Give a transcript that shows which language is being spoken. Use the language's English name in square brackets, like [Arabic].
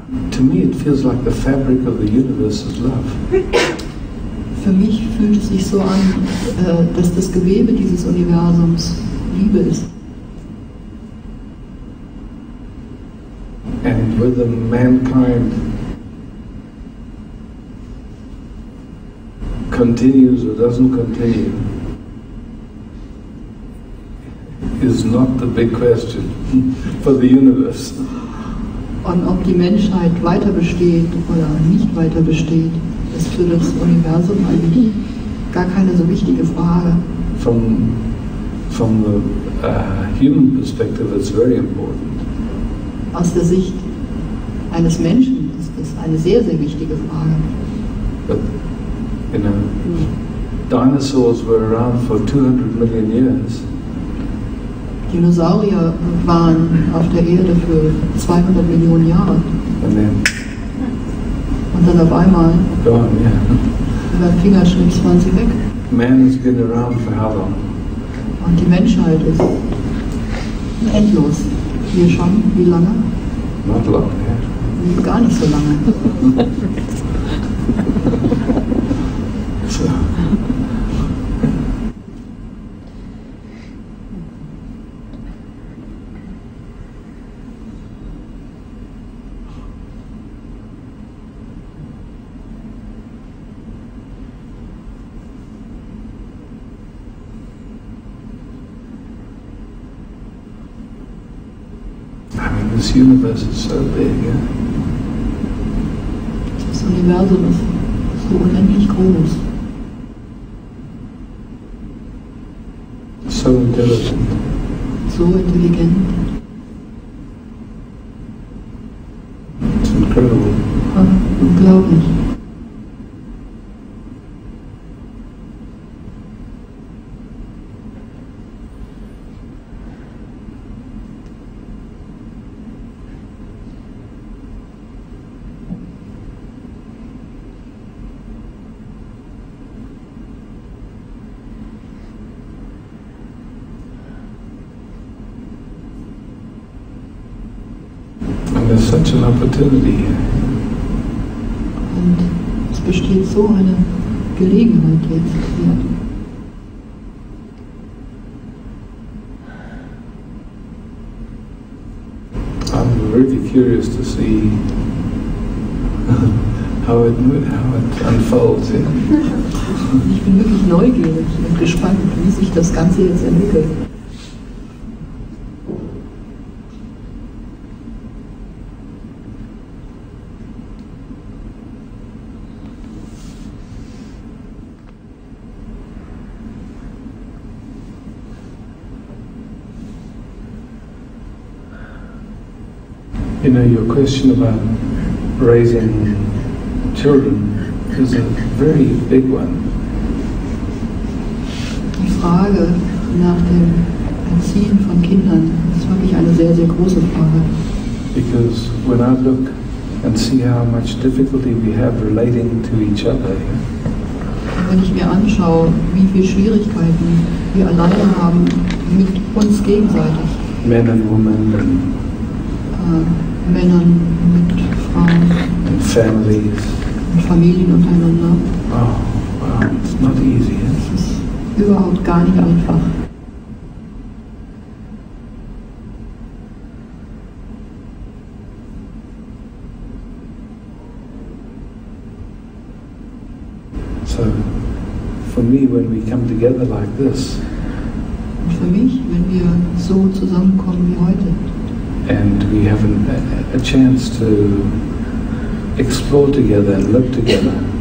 [English] to me it feels like the fabric of the universe is love. [German] für mich fühlt es sich so an, dass das Gewebe dieses Universums Liebe ist. [English] whether mankind continues or doesn't continue is not the big question for the universe. [German] Und ob die Menschheit weiter besteht oder nicht weiter besteht, ist für das Universum eigentlich gar keine so wichtige Frage. [English] From the human perspective, it's very important. [German] Aus der Sicht eines Menschen ist das eine sehr, sehr wichtige Frage. [English] But, you know, dinosaurs were around for 200 million years. [German] Dinosaurier waren auf der Erde für 200 Millionen Jahre. [English] And then, [German] und dann auf einmal, [English] gone, yeah. [German] über den Fingerschnips waren sie weg. [English] Man has been around for how long? [German] Und die Menschheit ist endlos. Wir schon, wie lange? [English] Not long, yeah. [German] Gar nicht so lange. [English] So. This universe is so big, yeah? [German] Das Universum ist so unendlich groß. [English] So intelligent. [German] So intelligent. [English] It's incredible. [German] Unglaublich. [English] There's such an opportunity here. [German] Und es besteht so eine Gelegenheit jetzt hier. [English] I'm really curious to see how it unfolds. Yeah? [German] Ich bin wirklich neugierig und gespannt, wie sich das Ganze jetzt entwickelt. [English] You know, your question about raising children is a very big one. [German] Die Frage nach dem Erziehen von Kindern ist wirklich eine sehr, sehr große Frage. [English] Because when I look and see how much difficulty we have relating to each other, [German] und wenn ich mir anschaue, wie viele Schwierigkeiten wir alleine haben mit uns gegenseitig. [English] Men and women and [German] Männern, mit Frauen, [English] and families. [German] und Familien untereinander. [English] Oh, wow, it's not easy. [German] Es ist überhaupt gar nicht einfach. [English] So, for me, when we come together like this, [German] und für mich, wenn wir so zusammenkommen wie heute, [English] and we have a chance to explore together and live together.